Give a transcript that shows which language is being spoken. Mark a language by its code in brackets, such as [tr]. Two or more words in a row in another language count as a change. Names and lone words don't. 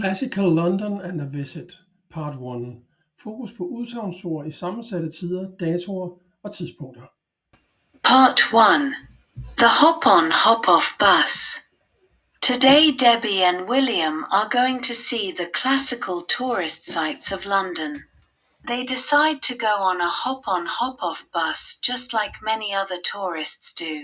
[en] Classical London and a Visit Part 1. [da] Fokus på udsagnsord i sammensatte tider, datoer og tidspunkter. [en] Part 1. The Hop-on Hop-off Bus. Today Debbie and William are going to see the classical tourist sites of London. They decide to go on a hop-on hop-off bus just like many other tourists do.